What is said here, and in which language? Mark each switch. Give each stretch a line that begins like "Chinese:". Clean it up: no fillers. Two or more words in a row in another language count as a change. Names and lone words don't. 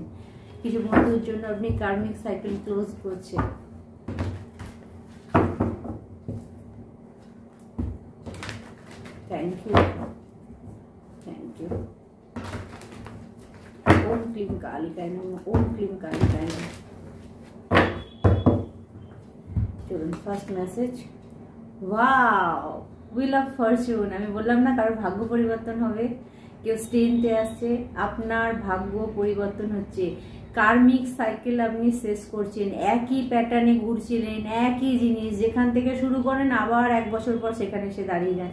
Bangla: কিছু বন্ধুর জন্য আপনি
English: karmic cycle
Bangla: ক্লোজ করছেন।
English: Thank you, thank you.
Sanskrit: ওম ক্লিম কালিকায় নমঃ, ওম ক্লিম কালিকায় নমঃ।
Bangla: চলুন
English: first message. Wow, wheel of fortune.
Bangla: আমি বললাম না কারোর ভাগ্য পরিবর্তন হবে, কেউ স্ট্রেনতে আসছে, আপনার ভাগ্য পরিবর্তন হচ্ছে।
English: karmic cycle
Bangla: আপনি শেষ করছেন, একই প্যাটার্নে ঘুরছিলেন, একই জিনিস যেখান থেকে শুরু করেন আবার 1 বছর পর সেখানে এসে দাঁড়িয়ে যান।